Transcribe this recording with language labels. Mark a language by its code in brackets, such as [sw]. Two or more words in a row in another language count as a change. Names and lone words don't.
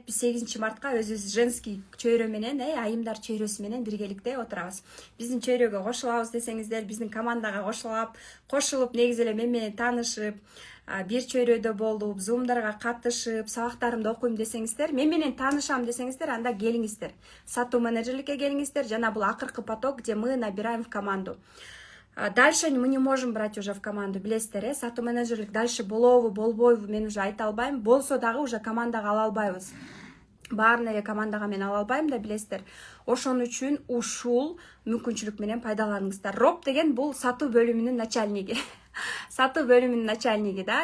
[ky] Биз 8 мартка өзүбүз женский чөйрө менен, айымдар чөйрөсү менен биргеликте отурабыз. Биздин чөйрөгө кошулабыз десеңиздер, биздин командага кошулуп, негизи эле мен менен таанышып, бир чөйрөдө болуп, зумдарга катышып, сабактарымды окуйм десеңиздер, мен менен таанышам десеңиздер, анда келиңиздер. Сатуу менеджерликке келиңиздер, жана бул акыркы поток, [ru] где мы набираем в команду. Дальше мы не можем брать уже в команду, [ky] билесиздер, сатуу менеджерлик дальше болобу, болбойбу, мен уже айта албайм. Болсо дагы уже командага ала албайбыз. баарын эле командага мен ала албайм да, билесиздер. Ошон үчүн ушул мүмкүнчүлүк менен пайдаланыңыздар. Роб деген бул сатуу бөлүмүнүн начальниги. Сатуу бөлүмүнүн начальниги да.